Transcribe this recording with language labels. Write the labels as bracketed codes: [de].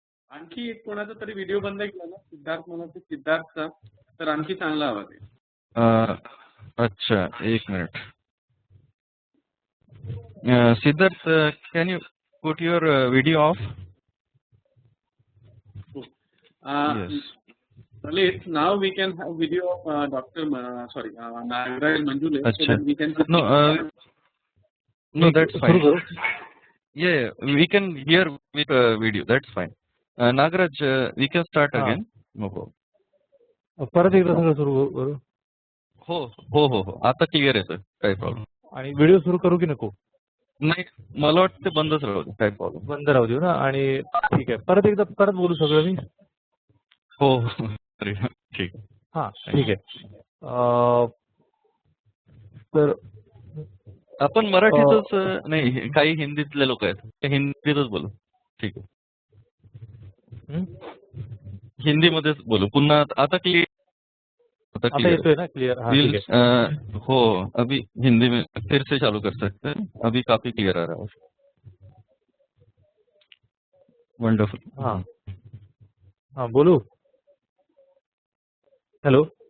[mr] आणखी एक कोणाचा तरी व्हिडिओ बंद केला ना, सिद्धार्थ म्हणून, सिद्धार्थचा, तर आणखी चांगला आवाज आहे. अच्छा, एक minute. [en] Siddharth, can you put your video off? Yes. Lalit, now we can have video of Dr. Nagaraj Manjule, so Achha. that we can No, that's fine. Yeah, we can hear with video. That's fine. Nagaraj, we can start again. No problem. [mr] परत एकदा सगळं सुरू करू. हो. आता clear येतोय, काही problem. आणि व्हिडिओ सुरू करू की नको? नाही, मला वाटतं बंदच राहू दे, काही प्रॉब्लेम. बंद राहू देऊ ना. आणि ठीक आहे, परत बोलू सगळं मी. हो. ठीक. हाँ, ठीक आहे. तर आपण मराठीतच नाही, काही हिंदीतले लोक आहेत, ते हिंदीतच बोलू. ठीक आहे. हिंदीमध्येच बोलू पुन्हा. आता क्लियर? आता येतोय ना क्लियर? [hi] हाँ, ठीक है. हो, अभी हिंदी में फिर से चालू कर सकते हैं. अभी काफी क्लियर आ रहा है. [en] Wonderful. [mr] हाँ बोलू. हेलो.